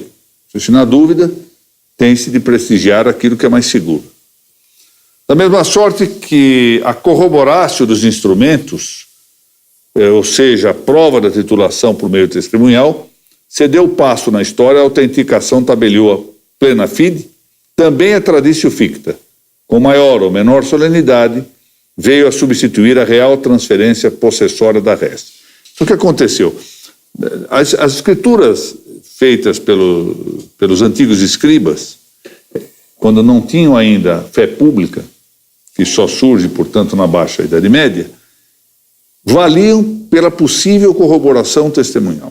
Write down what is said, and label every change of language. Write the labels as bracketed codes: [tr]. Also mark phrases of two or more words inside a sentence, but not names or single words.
[pt] Se na dúvida, tem-se de prestigiar aquilo que é mais seguro. Da mesma sorte que a corroborácio dos instrumentos, ou seja, a prova da titulação por meio testemunhal, cedeu passo na história a autenticação tabelioa [la] plena fide, [pt] também a [la] traditio ficta, [pt] com maior ou menor solenidade, veio a substituir a real transferência possessória da res. Então, o que aconteceu? As escrituras feitas pelos antigos escribas, quando não tinham ainda fé pública, que só surge, portanto, na Baixa Idade Média, valiam pela possível corroboração testemunhal.